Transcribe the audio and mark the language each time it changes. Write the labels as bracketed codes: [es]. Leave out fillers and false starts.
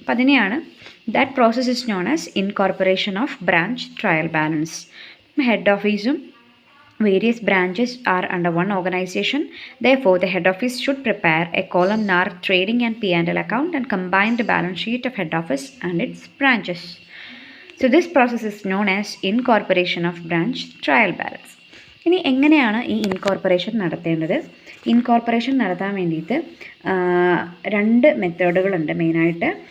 [ml] അപ്പം അതിനെയാണ് [en] That process is known as incorporation of branch trial balance. Head ഓഫീസും various branches are under one organization. Therefore, the head office should prepare a columnar trading and P&L account and combine the balance sheet of head office and its branches. So, this process is known as incorporation of branch trial balance. [ml] ഇനി എങ്ങനെയാണ് ഈ incorporation നടത്തേണ്ടത്? Incorporation നടത്താൻ വേണ്ടിയിട്ട് രണ്ട് മെത്തേഡുകളുണ്ട് മെയിനായിട്ട്.